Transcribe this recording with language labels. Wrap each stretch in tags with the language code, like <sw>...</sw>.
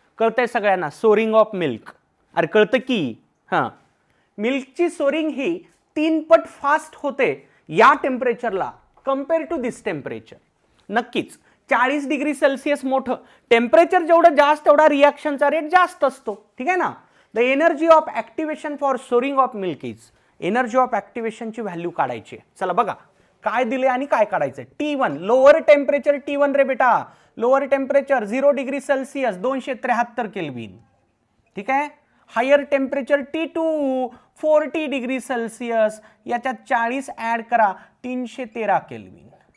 <mr>कळतंय सगळ्यांना</mr> <en>Souring of milk?</en> <mr>अरे कळतं की. हां, मिल्कची सोरिंग ही 3 पट फास्ट होते या टेम्परेचरला</mr> <en>Compare to this temperature.</en> <mr>नक्कीच 40 डिग्री सेल्सिअस मोठं टेम्परेचर, जेवढं जास्त तेवढा रिॲक्शनचा रेट जास्त असतो. ठीक आहे ना.</mr> <en>The energy of activation for souring of milk is.</en> <mr>Energy of ॲक्टिवेशनची value काढायची. चला बघा काय दिले आणि काय काढायचं. T1 लोअर टेम्परेचर T1 रे बेटा, lower temperature 0 degree Celsius 273 kelvin. ठीक आहे. Higher temperature T2 40 degree Celsius, याच्यात 40 ॲड करा 313 केल्विन.</mr>